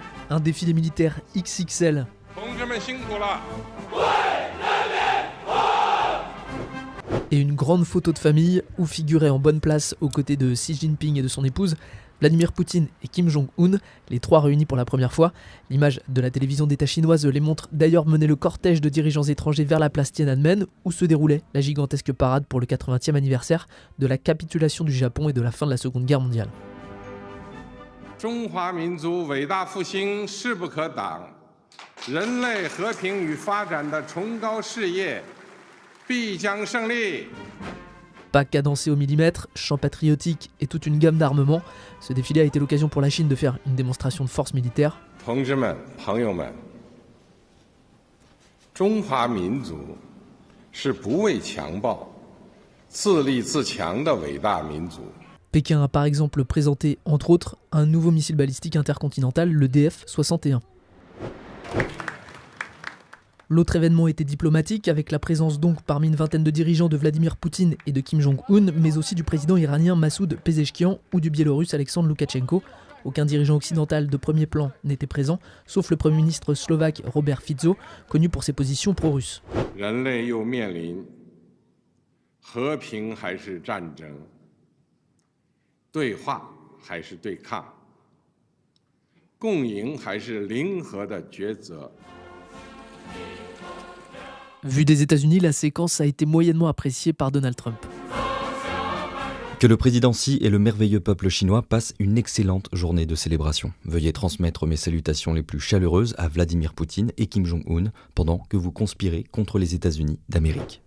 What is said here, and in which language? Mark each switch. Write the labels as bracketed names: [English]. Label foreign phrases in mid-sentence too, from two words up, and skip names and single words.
[French] Un défilé militaire XXL. Et une grande photo de famille où figuraient en bonne place aux côtés de Xi Jinping et de son épouse, Vladimir Poutine et Kim Jong-un, les trois réunis pour la première fois. L'image de la télévision d'État chinoise les montre d'ailleurs mener le cortège de dirigeants étrangers vers la place Tiananmen où se déroulait la gigantesque parade pour le 80e anniversaire de la capitulation du Japon et de la fin de la Seconde Guerre mondiale. [Chinese] 中华民族伟大复兴势不可挡，人类和平与发展的崇高事业必将胜利。 [French] Pas cadencé au millimètre, chants patriotiques et toute une gamme d'armements, ce défilé a été l'occasion pour la Chine de faire une démonstration de force militaire. [Chinese] 同志们、朋友们，中华民族是不畏强暴、自立自强的伟大民族。 [French] Pékin a par exemple présenté, entre autres, un nouveau missile balistique intercontinental, le DF-61. L'autre événement était diplomatique, avec la présence donc parmi une vingtaine de dirigeants de Vladimir Poutine et de Kim Jong-un, mais aussi du président iranien Massoud Pezeshkian ou du biélorusse Alexandre Loukachenko. Aucun dirigeant occidental de premier plan n'était présent, sauf le Premier ministre slovaque Robert Fico, connu pour ses positions pro-russes. [Chinese] 人类又面临和平还是战争，对话还是对抗，共赢还是零和的抉择。 [French] Vu des États-Unis, la séquence a été moyennement appréciée par Donald Trump. Que le président Xi et le merveilleux peuple chinois passent une excellente journée de célébration. Veuillez transmettre mes salutations les plus chaleureuses à Vladimir Poutine et Kim Jong-un pendant que vous conspirez contre les États-Unis d'Amérique.